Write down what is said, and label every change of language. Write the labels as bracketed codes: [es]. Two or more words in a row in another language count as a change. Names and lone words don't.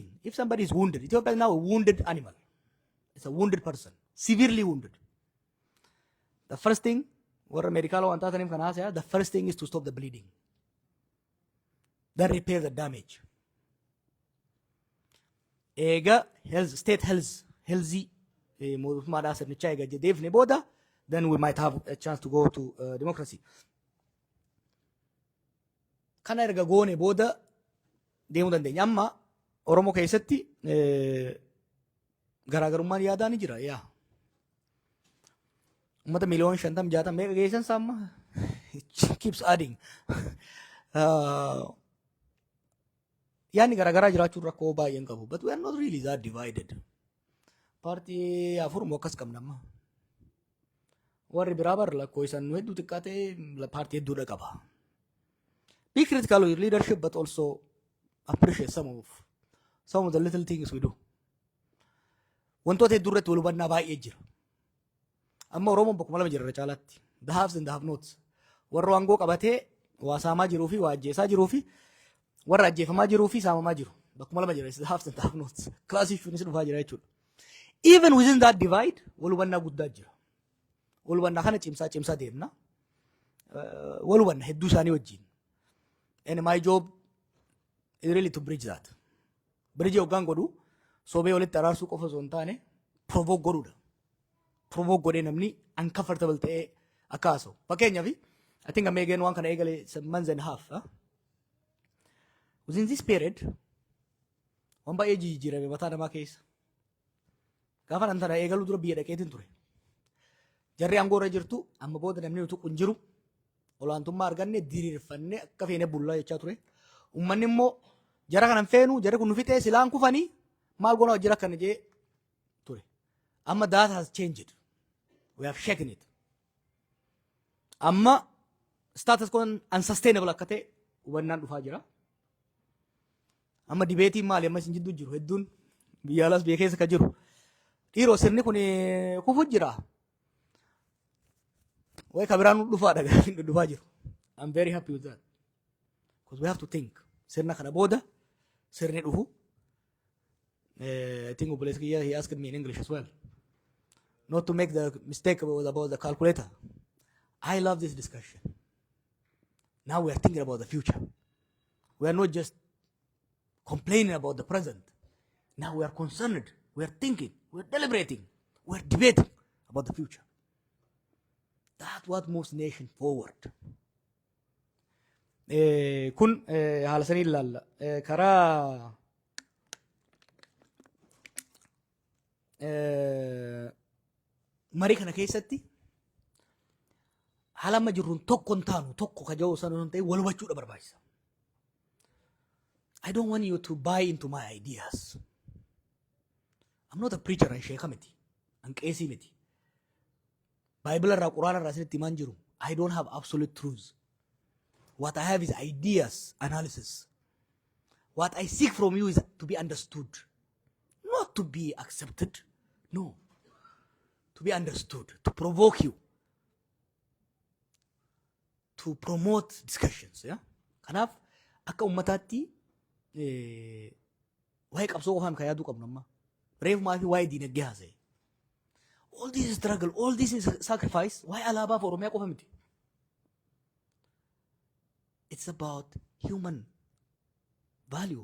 [en] If somebody is wounded, Ethiopia is now a wounded animal. It's a wounded person, severely wounded. The first thing, the first thing is to stop the bleeding. Then repair the damage. Ega health, state healthy, then we might have a chance to go to democracy. [om] Kana erga goone booda deemuu dandeenya. Amma Oromoo keessatti garaagarummaan yaadaa ni jira. Yaa ummata miliyoona 50-60 meeqa geessan saamma [en] it keeps adding. [om] Yaanni garaagaraa jiraachuu rakkoo baay'een qabu. [en] But we are not really that divided. [om] Paartii afur moo akkas qabna amma. Warri biraa bar lakkoo isaan hedduu xiqqaatee paartii hedduudha qaba. [en] Be critical of your leadership, but also appreciate some of the little things we do. [om] Wantoota hedduu irratti wal hubannaa baay'ee jira. Amma Oromoon bakkuma lama jira caalaatti. [en] The haves and the have nots. [om] Warra waangoo qabatee waa saamaa jiruu fi waa ajjeesaa jiruu fi warra ajjeefamaa jiruu fi saamamaa jiru. Bakkuma lama jira. [en] The haves and the have nots. [om] Classic finis dhufaa jira jechuudha. [en] Even within that divide, [om] wal hubannaa guddaa jira. Wal hubannaa kana cimsaa deemna. Wal hubannaa hedduu isaanii wajjin. [en] And my job is really to bridge that. [om] Bridge hoggaan godhu sobee walitti araarsuu qofa osoo hin taane provoke godhuudha. Provoke godhee namni uncomfortable ta'ee akka haasa'u. [en] Fakkeenyaaf I think I'm again one [om] kana eegale [en] some months and a half. Within this period [om] waan baay'ee jijjiirame mataa namaa keessa. Gaafa nan tana eegaluu dura biyya dhaqeetiin ture. Jarri aangoo irra jirtu amma booda namni utuu kun jiru olaantummaa arganne diriirfannee akka feene bullaa jechaa ture. Uummanni immoo jara kanan feenu jarri kun nu fixee silaan kufanii maal goona wajjira akkana jee ture. [en] Amma that has changed. We have shaken it. [om] Amma [en] status quo unsustainable [om] akka ta'e hubannaan dhufaa jira. Amma dibeetiin maali amma isin jidduu jiru hedduun biyya alas biyya keessa ka jiru. Dhiiroo sirni kun kufu jira. Way kabiraan dhufaadha gaafin dhufaa jiru. [en] I'm very happy with that. Because we have to think. Sirna kana booda sirni dhufu. I think he asked me in English as well. Not to make the mistake about the calculator. I love this discussion. Now we are thinking about the future. We are not just complaining about the present. Now we are concerned. We are thinking. We are deliberating. We are debating about the future. That's what moves the nation forward. [om] Kun haala sanii ilaalla. Karaa marii kana keessatti haala amma jirruun tokko hin taanu tokko ka jiru sana hin ta'e wal hubachuudha barbaachisa. [en] I don't want you to buy into my ideas. I'm not a preacher and [om] sheekha miti. An qeesii miti. Bible irraa Quraana irraa isinitti himaan jiru. [en] I don't have absolute truths. What I have is ideas, analysis. What I seek from you is to be understood. Not to be accepted. No. To be understood. To provoke you. To promote discussions. Yeah? [om] Kanaaf akka ummataatti waa'ee qabsoo qofaan kan yaaduu qabnu amma. Reefumaa fi waa'ee diinagdee haasa'e. [en] All this struggle, all this sacrifice, [om] waa'ee alaabaa fi Oromiyaa qofa miti. [en] It's about human value.